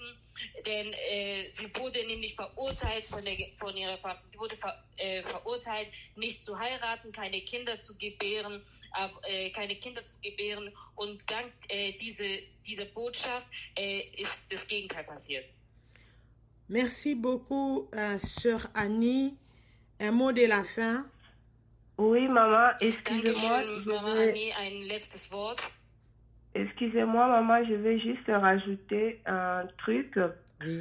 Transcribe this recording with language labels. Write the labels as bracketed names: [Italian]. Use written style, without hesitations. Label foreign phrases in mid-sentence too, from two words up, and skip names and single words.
[German] Denn sie wurde nämlich verurteilt verurteilt, nicht zu heiraten, keine Kinder zu gebären. Und dank dieser Botschaft ist das Gegenteil passiert. [French] Merci beaucoup, Sœur Annie. Un mot de la fin. Oui, maman, excusez-moi. [German] Dankeschön, Mama Annie, ein letztes Wort. [French] Excusez-moi, maman, je vais juste rajouter un truc. Oui.